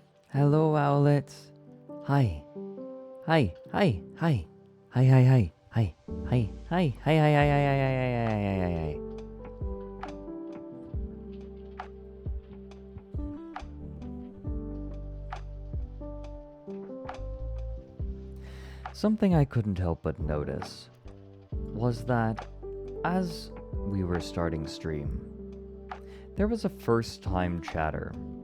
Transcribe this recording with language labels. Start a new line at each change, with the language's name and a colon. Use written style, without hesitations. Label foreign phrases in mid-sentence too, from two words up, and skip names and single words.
English: Hello, owlets. Hi. Hi. Hi. Hi. Hi. Hi. Hi. Hi. Hi. Hi. Hi. Hi. Hi. Hi. Hi. Hi. Hi. Hi. Something I couldn't help but notice was that as we were starting stream, there was a first-time chatter.